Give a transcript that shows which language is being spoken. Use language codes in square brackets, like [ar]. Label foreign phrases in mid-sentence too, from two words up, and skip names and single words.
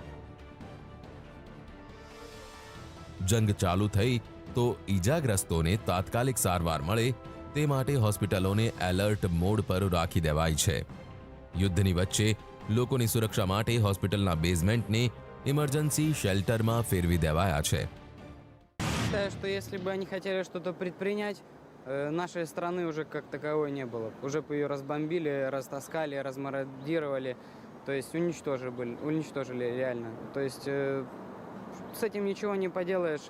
[gu] જંગ ચાલુ થઈ તો ઈજાગ્રસ્તોને તાત્કાલિક સારવાર મળે તે માટે હોસ્પિટલોને [en] alert mode [gu] પર રાખી દેવાઈ છે. યુદ્ધની વચ્ચે લોકોની સુરક્ષા માટે હોસ્પિટલના બેઝમેન્ટને [en] emergency shelterમાં [gu] ફેરવી દેવાયા છે. [ru] Считаю, что если бы они хотели что-то предпринять, нашей страны уже как таковой не было. Уже бы ее разбомбили, растаскали, размародировали, то есть уничтожили реально. То есть с этим ничего не поделаешь.